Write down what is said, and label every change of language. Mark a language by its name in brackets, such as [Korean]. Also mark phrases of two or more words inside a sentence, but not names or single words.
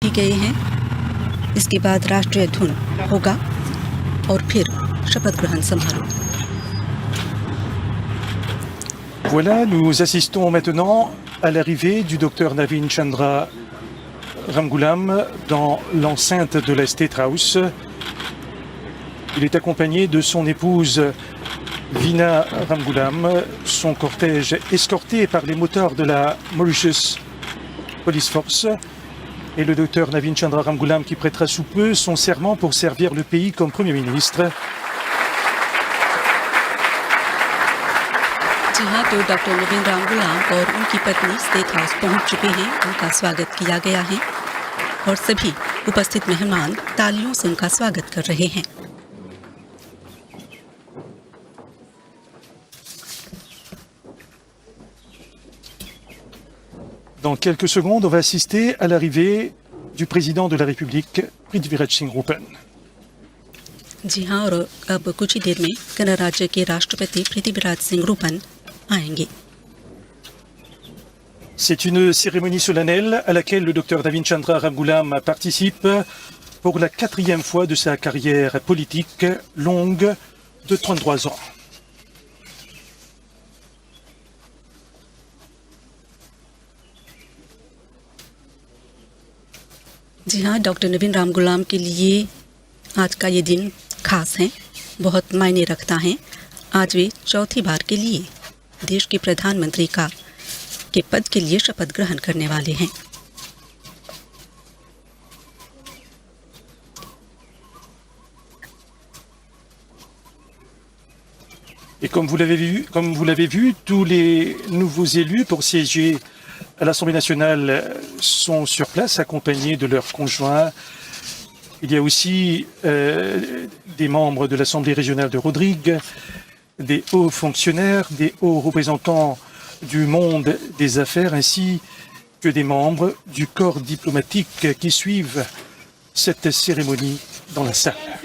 [Hindi] गए हैं। इसके बाद राष्ट्रीय धुन होगा और फिर शपथ ग्रहण समारोह। [French] Voilà, nous assistons maintenant à l'arrivée du docteur Navin Chandra Ramgoolam dans l'enceinte de la State House. Il est accompagné de son épouse Veena Ramgoolam, son cortège escorté par les moteurs de la Mauritius Police Force et le docteur Navin Chandra Ramgoolam qui prêtera sous peu son serment pour servir le pays comme Premier ministre. [Hindi] जी हाँ, तो डॉक्टर नवीन रामगुलाम और उनकी पत्नी स्टेट हाउस पहुंच चुके हैं। उनका स्वागत किया गया है और सभी उपस्थित मेहमान तालियों से उनका स्वागत कर रहे हैं। [French] Dans quelques secondes, on va assister à l'arrivée du président de la République, Prithviraj Singh Rupan. [Hindi] जी हाँ, और अब कुछ ही देर में गणराज्य के राष्ट्रपति पृथ्वीराज सिंह रूपन आएंगे। [French] C'est une cérémonie solennelle à laquelle le docteur Navin Chandra Ramgoolam participe pour la 4e fois de sa carrière politique longue de 33 ans. [Hindi] जी हाँ, डॉक्टर नवीन रामगुलाम के लिए आज का ये दिन खास है, बहुत मायने रखता है। आज वे चौथी बार के लिए देश के प्रधानमंत्री के पद के लिए शपथ ग्रहण करने वाले हैं। [French] Et comme vous l'avez vu, tous les nouveaux élus pour siéger à l'Assemblée nationale sont sur place, accompagnés de leurs conjoints. Il y a aussi des membres de l'Assemblée régionale de Rodrigue, des hauts fonctionnaires, des hauts représentants du monde des affaires, ainsi que des membres du corps diplomatique qui suivent cette cérémonie dans la salle.